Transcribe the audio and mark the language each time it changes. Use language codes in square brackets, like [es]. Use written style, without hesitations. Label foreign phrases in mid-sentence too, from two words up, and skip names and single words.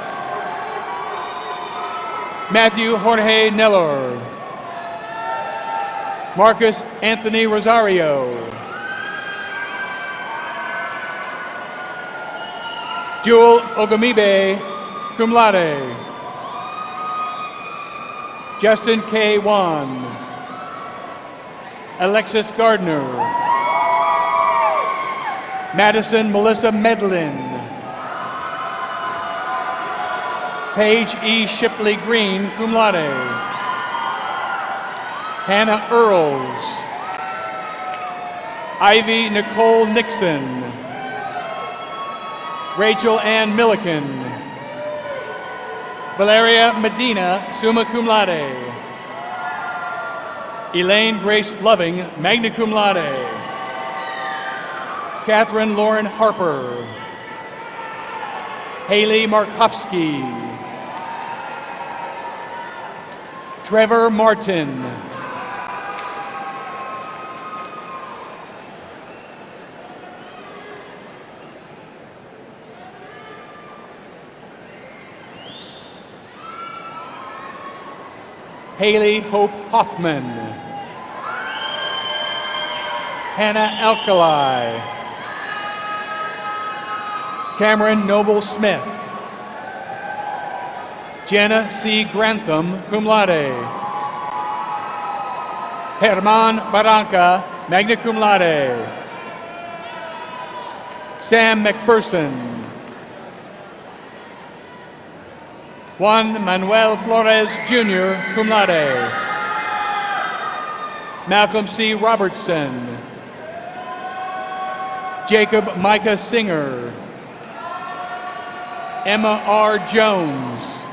[en] Matthew Jorge Nellor. Marcus Anthony Rosario. Jewel Ogamibe, [la] cum laude. [en] Justin K. Wan. Alexis Gardner. Madison Melissa Medlin. Paige E. Shipley Green, [la] cum laude. [en] Hannah Earls. Ivy Nicole Nixon. Rachel Ann Milliken. Valeria Medina, [la] summa cum laude. [en] Elaine Grace Loving, [la] magna cum laude. [en] Catherine Lauren Harper. Haley Markowski. Trevor Martin. Haley Hope Hoffman. Hannah Alkali. Cameron Noble Smith. Jenna C. Grantham, [la] cum laude. [en] Herman Barranca, [la] magna cum laude. [en] Sam McPherson. Juan Manuel Flores, Jr., [la] cum laude. [en] Malcolm C. Robertson. Jacob Micah Singer. Emma R. Jones.